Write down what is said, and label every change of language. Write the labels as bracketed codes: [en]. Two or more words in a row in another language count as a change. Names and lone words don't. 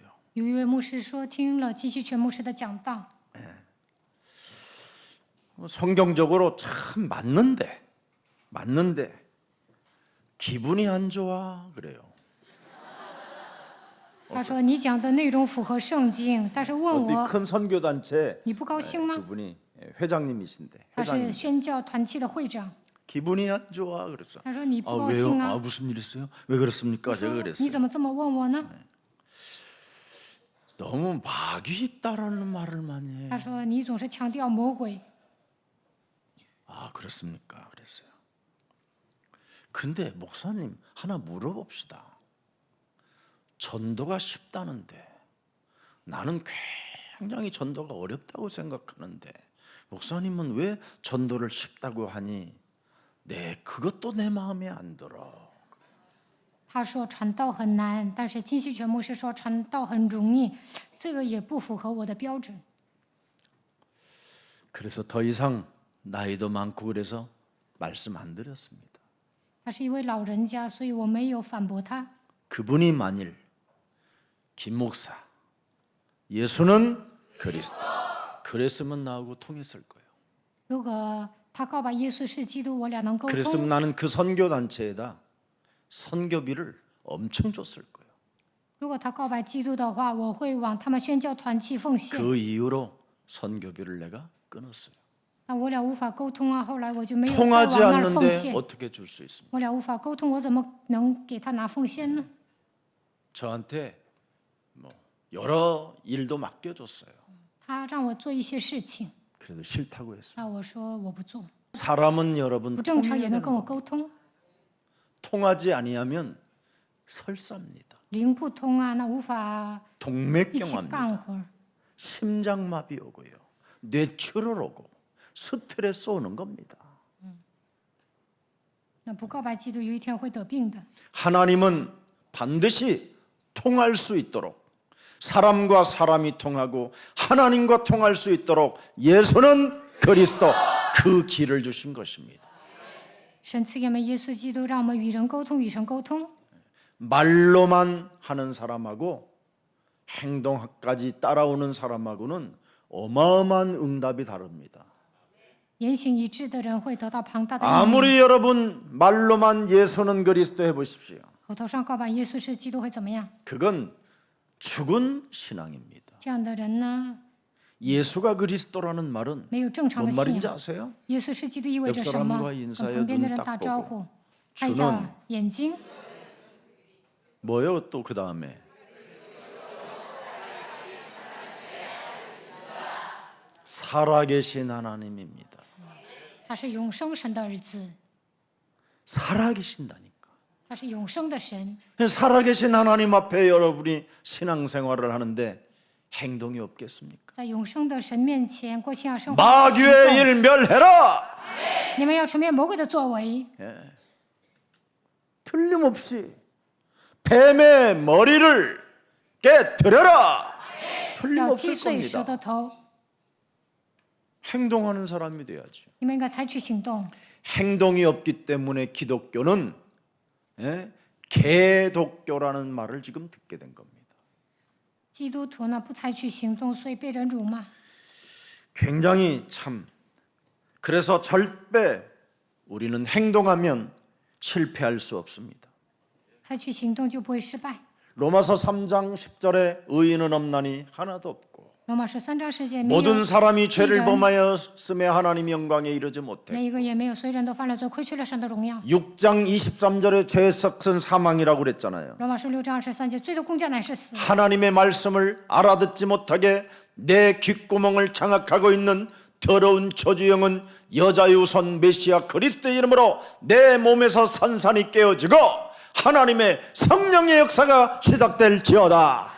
[zh] 有一位牧师说，听了金希全牧师的讲道， [ko] 성경적으로 참 맞는데 기분이 안 좋아 그래요. [zh] 他说你讲的内容符合圣经，但是问 [ko] 어디 [zh] 我 [ko] 큰 선교단체 [zh] 你不高兴吗？ [ko] 그분이 회장님이신데 [zh] 他是 [ko] 회장님 [zh] 宣教团契的会长， [ko] 기분이 안 좋아 그랬어. [zh] 他说你不 아 高 [ko] 왜요? [zh] 兴 아 啊？ [ko] 무슨 일 있어요? 왜 그렇습니까? [zh] 我 [ko] 제가 [zh] 说 [ko] 그랬어요. [zh] 你怎么这么问我呢？ [ko] 너무 마귀 있다라는 말을 많이 해. [zh] 他说你总是强调魔鬼。 [ko] 아 그렇습니까? 그랬어요. 근데 목사님 하나 물어봅시다. 전도가 쉽다는데 나는 굉장히 전도가 어렵다고 생각하는데 목사님은 왜 전도를 쉽다고 하니? 네, 그것도 내 마음에 안 들어. [zh] 他说传道很难，但是金希全牧师说传道很容易，这个也不符合我的标准。 [ko] 그래서 더 이상 나이도 많고 그래서 말씀 안 드렸습니다. [zh] 他是一位老人家，所以我没有反驳他。 [ko] 그분이 만일 김 목사 예수는 그리스도 그랬으면 나하고 통했을 거예요. [zh] 如果他告白耶稣是基督，我俩能沟 [ko] 그랬으면 [zh] 通。 [ko] 나는 그 선교 단체에다 선교비를 엄청 줬을 거예요. [zh] 如果他告白基督的话，我会往他们宣教团契奉献。 [ko] 그 이후로 선교비를 내가 끊었어요. [zh] 那我俩无法沟通啊，后来我就没有再 [ko] 통하지 [zh] 往那儿奉 [ko] 않는데 [zh] 献。 [ko] 어떻게 줄 수 있습니까? [zh] 我俩无法沟通，我怎么能给他拿奉献呢？ [ko] 저한테 뭐 여러 일도 맡겨줬어요. [zh] 他让我做一些事情， [ko] 그래도 싫다고 했어요. [zh] 那我说我不做， [ko] 사람은 여러분 [zh] 不正常也 [ko] 통해야 [zh] 能 [ko] 되는 [zh] 跟我 [ko] 겁니다. [zh] 沟通。 [ko] 통하지 아니하면 설사입니다. [zh] 灵不通啊，那无法一起 [ko] 동맥경화입니다. [zh] 干活儿。 [ko] 심장마비 오고요. 뇌출혈 오고 스트레스 오는 겁니다. [zh] 那不告白基督，有一天会得病的。 [ko] 하나님은 반드시 통할 수 있도록 사람과 사람이 통하고 하나님과 통할 수 있도록 예수는 그리스도 그 길을 주신 것입니다. [zh] 神赐给我们耶稣基督，让我们与人沟通，与神沟通。 [ko] 말로만 하는 사람하고 행동까지 따라오는 사람하고는 어마어마한 응답이 다릅니다. [zh] 言行一致的人会得到庞大的应允。 [ko] 아무리 여러분 말로만 예수는 그리스도 해보십시오. [zh] 口头上告白耶稣是基督会怎么样？ [ko] 그건 죽은 신앙입니다. [zh] 这样的人呢， [ko] 예수가 그리스도라는 말은 [zh] 没有正常 [ko] 뭔 [zh] 的信 [ko] 말인지 [zh] 仰。 [ko] 아세요? [zh] 耶稣是基督意味着什 [ko] 옆 [zh] 么？ [ko] 사람과 [zh] 跟 [ko] 인사해 [zh] 旁边的 [ko] 눈 [zh] 人 [ko] 딱 [zh] 打招 [ko] 보고 [zh] 呼，看一下眼睛， [ko] 뭐요? 또 그 다음에 살아계신 하나님입니다. [zh] 他是永生神的儿子， [ko] 살아계신다니까. [zh] 他是永生的神。 [ko] 살아계신 하나님 앞에 여러분이 신앙생활을 하는데 행동이 없겠습니까? [zh] 在永生的神面前过信仰生活的行 [ko] 마귀의 [zh] 动， [ko] 일 멸해라. [zh] 你们要除灭魔鬼的作为， [ko] 틀림없이 뱀의 머리를 깨뜨려라. [zh] 要 [ko] 틀림없을 [zh] 击碎蛇 [ko] 겁니다. [zh] 的头。 [ko] 행동하는 사람이 돼야죠. [zh] 你们应该采取行动。 [ko] 행동이 없기 때문에 기독교는 개독교라는 말을 지금 듣게 된 겁니다. [zh] 基督徒呢不采取行动，所以被人辱骂。 [ko] 굉장히 참 그래서 절대 우리는 행동하면 실패할 수 없습니다. [zh] 采取行动就不会失败。 [ko] 로마서 3장 10절에 의인은 없나니 하나도 없고 [zh] 罗马书3章10节，没有 [ko] 모든 사람이 죄를 이런- 범하였음에 하나님 영광에 이르지 못해. [zh] 每一个也没有，所有人都犯了罪，亏缺了神的荣耀。 [ko] 6장 23절에 죄의 삭은 사망이라고 그랬잖아요. [zh] 罗马书6章23节，罪的工价乃是死。 [ko] 하나님의 말씀을 알아듣지 못하게 내 귓구멍을 장악하고 있는 더러운 저주영은 여자의 우선 메시아 그리스도의 이름으로 내 몸에서 산산이 깨어지고 하나님의 성령의 역사가 시작될지어다.